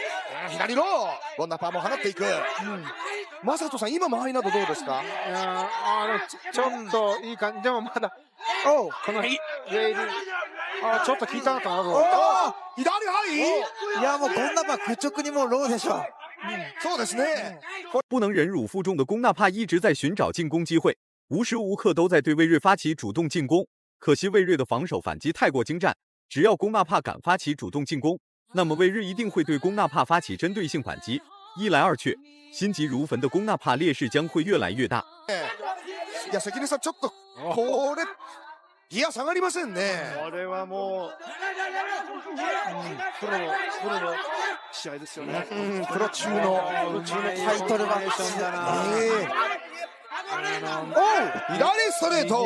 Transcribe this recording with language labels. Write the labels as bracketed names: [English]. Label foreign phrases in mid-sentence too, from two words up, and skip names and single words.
[Japanese] 左のゴンナパーも放っていく。マサトさん、今間合いなどどうですか？ちょっといい感じ。でもまだこのウェイルちょっと効いたのかなと。左はいいやもうゴンナパ愚直にもうローでしょ。そうですね。 [Chinese] 不能忍辱负重的龚纳帕一直在寻找进攻机会，无时无刻都在对魏睿发起主动进攻。可惜魏睿的防守反击太过精湛，只要龚纳帕敢发起主动进攻，那么魏睿一定会对龚纳帕发起针对性反击。一来二去，心急如焚的龚纳帕劣勢将会越来越大。 [Japanese] いや関根さん、ちょっとこれギア下がりませんね。これはもう、プロの試合ですよね。プロ中のタイトルマッチだな。左ストレート。